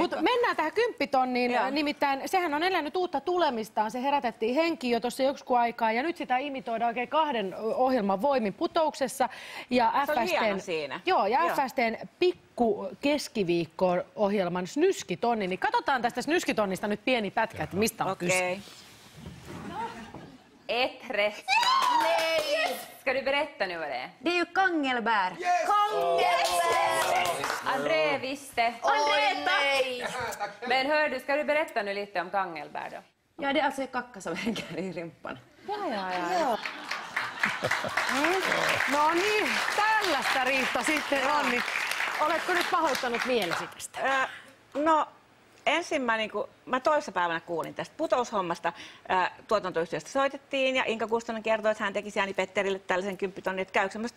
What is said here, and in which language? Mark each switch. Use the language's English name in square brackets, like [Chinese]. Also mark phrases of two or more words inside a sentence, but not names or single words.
[Finnish] Mutta mennään tähän 10 000, nimittäin sehän on elänyt uutta tulemistaan. Se herätettiin henkiin jo tuossa joksikin aikaa ja nyt sitä imitoidaan oikein 2 ohjelman voimin Putouksessa. Ja se oli hieno siinä. Joo, ja FSTn pikku keskiviikko-ohjelman Snyskitonni. Niin katsotaan tästä Snyskitonnista nyt pieni pätkä, että mistä on kyse. [Swedish] Ett rätt svar. Nej! Ska du berätta nu vad det är? Det är ju kangelbär. Yes! Kangelbär! André visste. André, tack! Men hör du, ska du berätta nu lite om kangelbär då? Ja, det är alltså kacka som hänger i rimpan. Ja. [Finnish] No niin, tällaista Riitta sitten on. Niin oletko nyt pahoittanut mielesi tästä? No, ensimmäinen, kun mä toissapäivänä kuulin tästä Putoushommasta, tuotantoyhtiöstä soitettiin ja Inka Kustonen kertoi, että hän tekisi Jani Petterille tällaisen 10 000, että käykö semmoista.